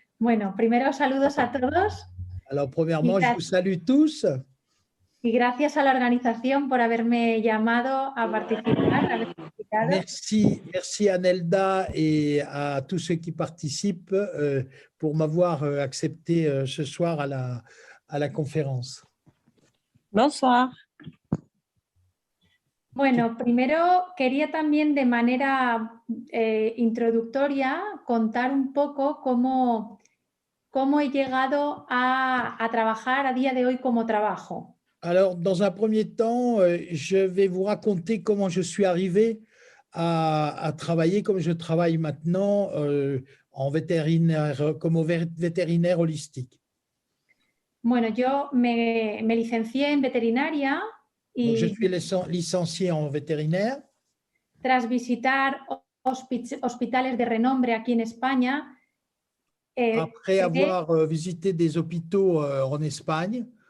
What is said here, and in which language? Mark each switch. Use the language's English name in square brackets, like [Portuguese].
[Spanish] Bueno, primero saludos a todos. [French] Alors, premièrement, je vous salue tous. [Spanish] Y gracias a la organización por haberme llamado a participar. [French] Merci à Nelda et à tous ceux qui participent pour m'avoir accepté ce soir à la conférence. Bonsoir. [Spanish] Bueno, primero quería también de manera introductoria contar un poco cómo he llegado a trabajar a día de hoy como trabajo. [French] Alors, dans un premier temps, je vais vous raconter comment je suis arrivé à travailler comme je travaille maintenant en vétérinaire, comme vétérinaire holistique. [Spanish] Bueno, yo me licencié en veterinaria y [French] donc, je suis licencié en vétérinaire. [Spanish] Tras visitar hospitales de renombre aquí en España, [French] après avoir visité des hôpitaux en Espagne,